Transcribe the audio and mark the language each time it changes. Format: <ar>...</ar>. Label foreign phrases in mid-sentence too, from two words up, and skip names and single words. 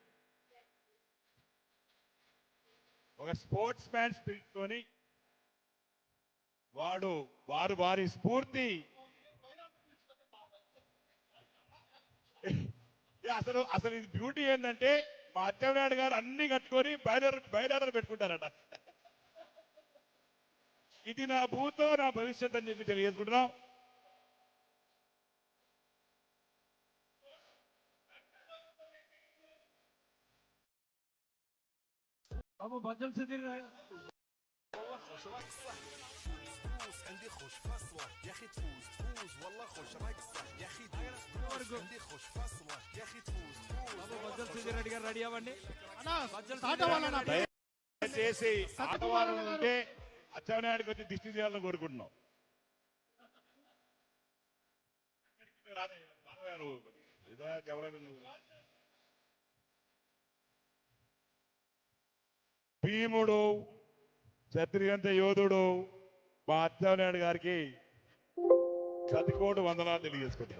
<te>ఒక</te> <en>sportsman spirit</en> <te>తోని వారి స్ఫూర్తి అసలు ఇది బ్యూటీ ఏంటంటే మా అచ్చెన్నాయుడు గారు అన్ని కట్టుకొని బయలుదేరలు పెట్టుకుంటారట. ఇది</te> <sa>నా భూతో నా భవిష్యత్</sa> <te>అని చెప్పి తెలియజేసుకుంటున్నాం.</te> <ar>عندي خوش فصلة يا اخي تفوز والله خوش رقصة يا اخي دوس عندي خوش فصلة يا اخي تفوز</ar> <te>బజ్జల్ సుధీర్ రెడ్డి గారు రెడీ అవ్వండి. దయచేసి ఆటవాళ్ళు ఉంటే అచ్చెన్నాయుడికి వచ్చి దిష్టి చేయాలని కోరుకుంటున్నాం. భీముడు క్షత్రియంత యోధుడు మా అచ్చెన్నాయుడు గారికి శతకోటి వందనాలు తెలియజేసుకుంటున్నాం.</te>